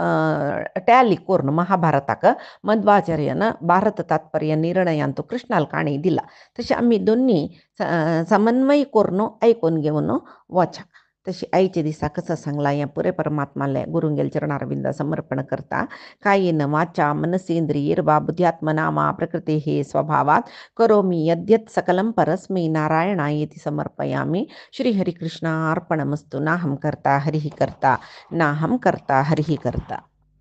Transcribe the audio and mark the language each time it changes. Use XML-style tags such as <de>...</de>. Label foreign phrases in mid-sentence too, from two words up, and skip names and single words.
<kok>टॅली करून महाभारताक मध्वाचार्यान भारत तात्पर्य निर्णयांत कृष्णाल काणी दिला तशी आमी दोन्ही समन्वय करून ऐकून घेवन वचा तशी आयचे दिसा कसं सांगला हें पुरे परमात्माले गुरुंगेल चरणारविंद समर्पण करता</kok> <sa>कायेन वाचा मनसेंद्रियैर्वा बुद्ध्यात्मना प्रकृतेः स्वभावात् करोमि यद्यत् सकलं परस्मै नारायणायेति समर्पयामि श्री हरिकृष्णार्पणमस्तु नाहं कर्ता हरिः कर्ता नाहं कर्ता हरिः कर्ता।</sa>